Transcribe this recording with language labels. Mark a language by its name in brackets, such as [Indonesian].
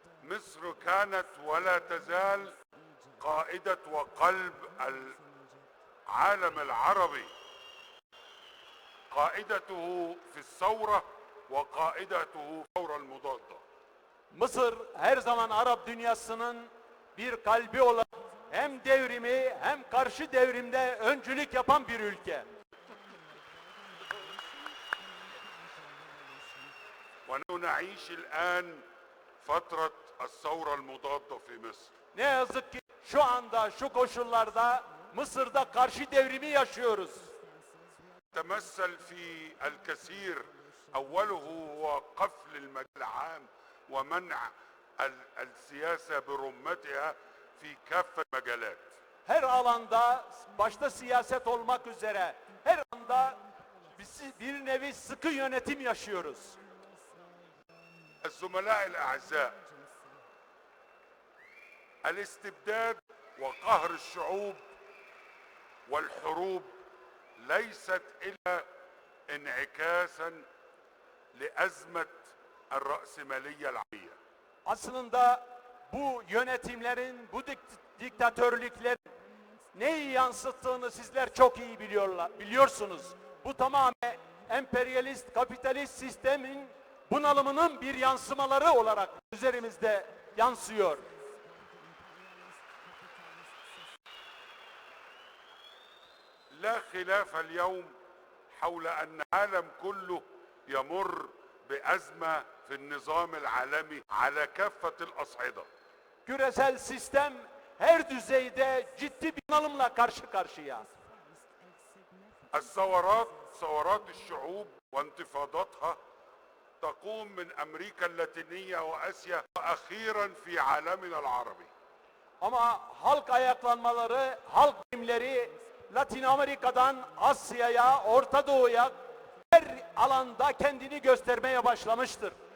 [Arabic] مصر كانت ولا تزال قائدة وقلب العالم العربي، قائدته في الثورة وقائدته في الثورة المضادة. [Turkish] Mısır her zaman Arap dünyasının bir kalbi olarak hem devrimi hem karşı devrimde öncülük yapan bir ülke. [Arabic] ونحن نعيش الآن فترة الثورة المضادة في مصر. [Turkish] Ne yazık ki şu anda şu koşullarda Mısır'da karşı devrimi yaşıyoruz. [Arabic] تمثل في الكثير أوله هو قفل المجال العام ومنع السياسة برمتها في كافة المجالات. [Turkish] Her alanda başta siyaset olmak üzere her anda bir nevi sıkı yönetim yaşıyoruz. [Arabic] الزملاء الأعزاء، الاستبداد وقهر الشعوب والحروب ليست إلا انعكاسا لأزمة الرأسمالية العالمية. [Turkish] Aslında bu yönetimlerin, bu diktatörlüklerin neyi yansıttığını sizler çok iyi biliyorsunuz. Bu tamamen emperyalist, kapitalist sistemin bunalımının bir yansımaları olarak üzerimizde yansıyor. [Arabic] لا خلاف اليوم حول أن العالم كله يمر بأزمة في النظام العالمي على كافة الأصعدة. [Turkish] Küresel sistem her düzeyde ciddi bir bunalımla karşı karşıya. [Arabic] الثورات، ثورات الشعوب وانتفاضاتها تقوم من أمريكا اللاتينية وآسيا وأخيرا في عالمنا العربي. [Turkish] Ama halk ayaklanmaları, halk birimleri Latin Amerika'dan Asya'ya, Orta Doğu'ya her alanda kendini göstermeye başlamıştır.